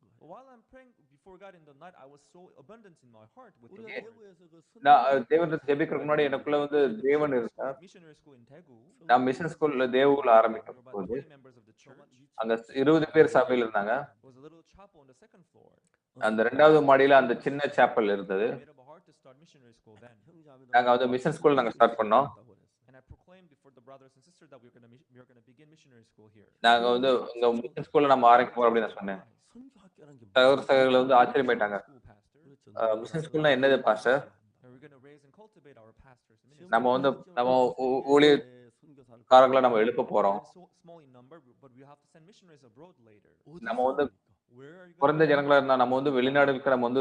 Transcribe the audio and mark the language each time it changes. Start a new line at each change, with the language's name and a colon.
English: While I'm praying before God in the night, I was so abundant in my heart with the Lord.
Tamil: நான் தேவனிடத்தில் ஜெபிக்கிறதுக்கு முன்னாடி எனக்குள்ள வந்து தேவன் இருக்கார்.
English: Missionary school in Daegu.
Tamil: நான் மிஷன் ஸ்கூல்ல தேவூர்ல ஆரம்பிக்கும் போது அங்க 20 பேர் சபையில இருந்தாங்க.
English: Was a little chapel on the second floor.
Tamil: அந்த 2வது மாடியில அந்த சின்ன சாப்பல் இருந்தது.
English: Made up a heart to start missionary school then.
Tamil: நாங்க வந்து மிஷன் ஸ்கூல் நாங்க ஸ்டார்ட் பண்ணோம்.
English: And I proclaimed before the brothers and sisters that we are going to begin missionary school here.
Tamil: நாங்க வந்து உங்க மிஷன் ஸ்கூல்ல நம்ம ஆரம்பிக்க போறோம் அப்படின்னு நான் சொன்னேன். சகோதரர்கள் வந்து ஆச்சரியமாயிட்டாங்க. மிஷன் ஸ்கூல்னா என்னது pastor?
English: We're going to raise and cultivate our pastors and ministers.
Tamil: நம்ம வந்து நம்ம ஊழியக்காரங்களை நம்ம எழுப்ப போறோம்.
English: Small in number, but we have to send missionaries abroad later.
Tamil: நம்ம வந்து
English: Where are you
Tamil: குறைந்த ஜனங்களா இருந்தா நம்ம வந்து வெளிநாடுகளுக்கு நம்ம வந்து